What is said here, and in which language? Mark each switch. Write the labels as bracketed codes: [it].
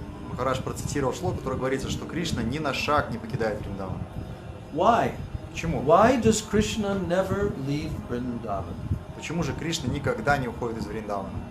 [ru] Махарадж процитировал шлоку, который говорится, что Кришна ни на шаг не покидает Вриндаван. [en] Why? [ru] Почему? [en] Why does Krishna never leave Vrindavan? [ru] Почему же Кришна никогда не уходит из Вриндавана?